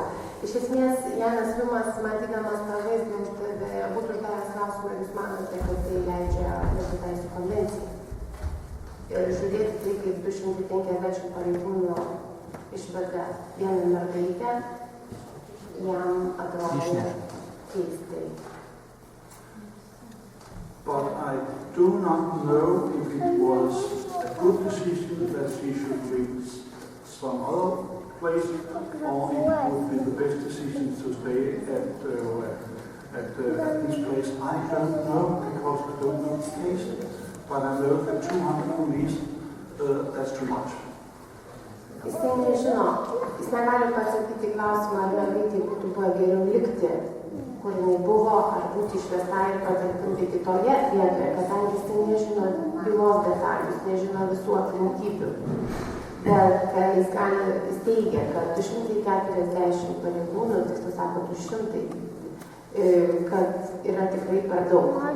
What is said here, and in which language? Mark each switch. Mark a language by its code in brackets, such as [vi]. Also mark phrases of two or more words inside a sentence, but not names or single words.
[lt] Iš esmės, Janas Liumas, matydamas tą vaizdą, būtų uždavęs klausimą, jūs manote, kad tai leidžia Lietuvių teisių konvencija. Ir žiūrėti tai, kaip 250 pareigūnų išveda vieną mergaitę, jam atrodo keistai. [en] But I do not know if it was a good decision that she should reach some other place, or it would be the best decision to stay at this place. I don't know, because I don't know the case, but I know that 200 police, that's too much. [lt] Jis tai nežino, jis negali pasakyti klausimą, ar mergaitė būtų buvo geriau likti, kur jinai buvo, ar būti išvesta ir patalpinti kitoje vietoje, kadangi jis tai nežino bylos detalių, jis nežino visų aplinkybių. Bet jis teigia, kad 240 pareigūnų, tiksliau sako 200, kad yra tikrai per daug.